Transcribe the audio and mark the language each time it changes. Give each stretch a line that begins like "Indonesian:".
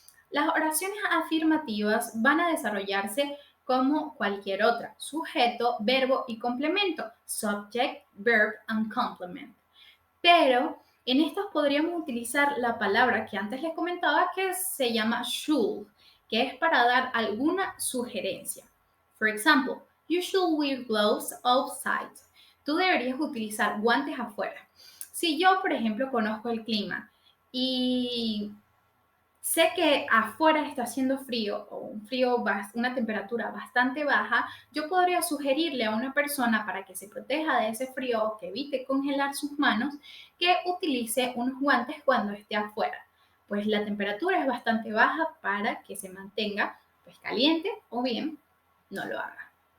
Spanish: Las oraciones afirmativas van a desarrollarse como cualquier otra, sujeto, verbo y complemento,
English: subject, verb and complement.
Spanish: Pero en estas podríamos utilizar la palabra que antes les comentaba que se llama should, que es para dar alguna sugerencia.
English: For example, you should wear gloves outside.
Spanish: Tú deberías utilizar guantes afuera. Si yo, por ejemplo, conozco el clima y sé que afuera está haciendo frío o una temperatura bastante baja, yo podría sugerirle a una persona para que se proteja de ese frío o que evite congelar sus manos, que utilice unos guantes cuando esté afuera, pues la temperatura es bastante baja para que se mantenga pues caliente o bien no lo haga.